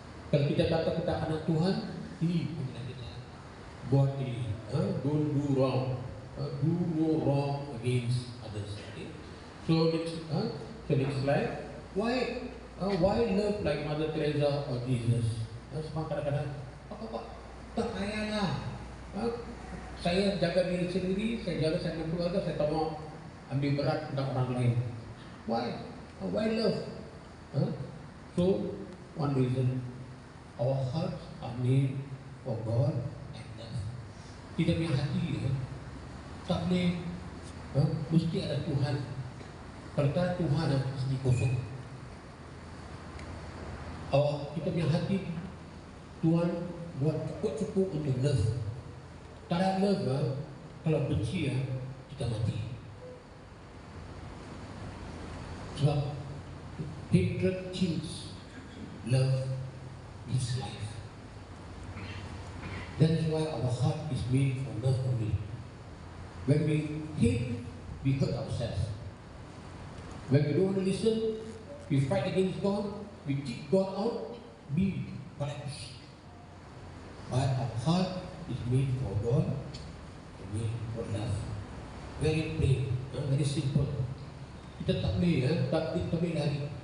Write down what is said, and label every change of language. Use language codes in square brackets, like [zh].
[ms] Kalau kita kata kita anak Tuhan, ini panggilan kita. Buat ini, [en] don't do wrong, do no wrong against others. Okay? So next slide. Why love like Mother Teresa or Jesus? [ms] Sebab kadang-kadang, Pak, tak payahlah. Saya jaga diri sendiri, saya jaga keluarga, saya tak mau ambil berat tentang orang lain. [en] Why? Why love? So, one reason, our hearts are made for God and love. [ms] Kita punya hati tak boleh mesti ada Tuhan. Kalau tak ada Tuhan, mesti kosong. Kita punya hati, Tuhan buat cukup-cukup untuk love. Tak ada love, kalau benci kita mati. [en] Sebab hatred kills, love is life. That is why our heart is made for love only. When we hate, we hurt ourselves. When we don't want to listen, we fight against God, we kick God out, we collapse. But our heart is made for God, made for love. Very plain, very simple. [ms] Kita tak boleh, tak boleh lari.